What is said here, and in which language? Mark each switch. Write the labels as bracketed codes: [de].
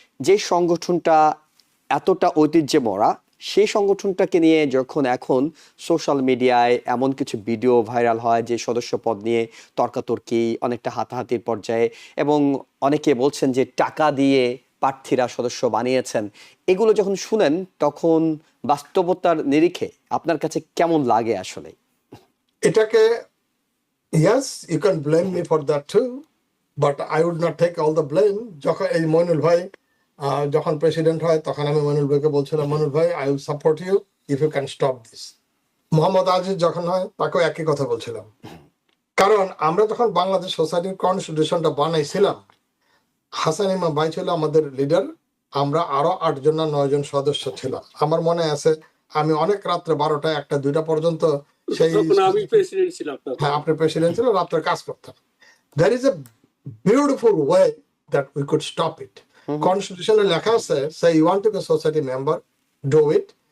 [bn] যে সংগঠনটা এতটা ঐতিহ্যে মরা, সেই সংগঠনটাকে নিয়ে যখন এখন সোশ্যাল মিডিয়ায় এমন কিছু ভিডিও ভাইরাল হয় যে সদস্য পদ নিয়ে তর্কাতর্কি, অনেকটা হাতাহাতির পর্যায়ে, এবং অনেকে বলছেন যে টাকা দিয়ে প্রার্থীরা সদস্য বানিয়েছেন, এগুলো যখন শুনেন তখন বাস্তবতার নিরিখে আপনার কাছে কেমন লাগে আসলে? এটাকে, [en] yes, you can blame me for that too, but I would not take all the blame. [bn] যখন এই মইনুল ভাই যখন প্রেসিডেন্ট হয় তখন আমি মইনুল ভাইকে বলছিলাম, মইনুল ভাই, [en] I will support you if you can stop this. [bn] Mohammad Aziz যখন হয় তাকেও একই কথা বলছিলাম। কারণ আমরা যখন বাংলাদেশ সোসাইটির কনস্টিটিউশনটা বানাইছিলাম, হাসান ইমাম ভাই ছিল আমাদের লিডার, আমরা আরো 8 জন না 9 জন সদস্য ছিল। আমার মনে আছে আমি অনেক রাত্রে 12টা 1টা 2টা পর্যন্ত সেই, তখন আমি প্রেসিডেন্ট ছিলাম তখন। হ্যাঁ আপনি প্রেসিডেন্ট ছিল, রাত্রে কাজ করতাম। [en] There is a beautiful way that we could stop it. Constitution [bn] লেখা আছে, [en] say you want to be a society member, do it.